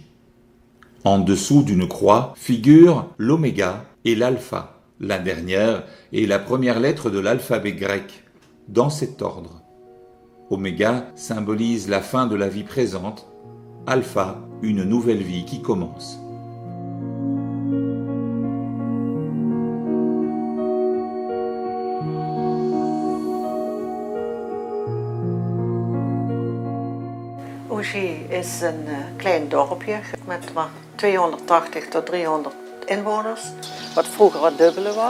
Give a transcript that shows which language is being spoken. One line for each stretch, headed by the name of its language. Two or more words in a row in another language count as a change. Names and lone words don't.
French: En dessous d'une croix figurent l'oméga et l'alpha. La dernière est la première lettre de l'alphabet grec, dans cet ordre. Oméga symbolise la fin de la vie présente, alpha, une nouvelle vie qui commence.
Dutch: Oji is een klein dorpje met maar 280 tot 300 inwoners, wat vroeger het dubbele was.